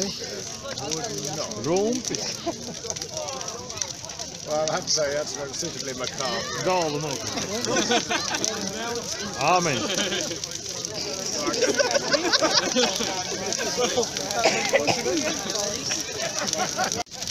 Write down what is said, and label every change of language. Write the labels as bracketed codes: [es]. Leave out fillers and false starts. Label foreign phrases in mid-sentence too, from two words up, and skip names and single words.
[lv] Rumpis. [en] Well, I have to say, that's suitably macabre. [lv] Galvu nokrīt. Āmen.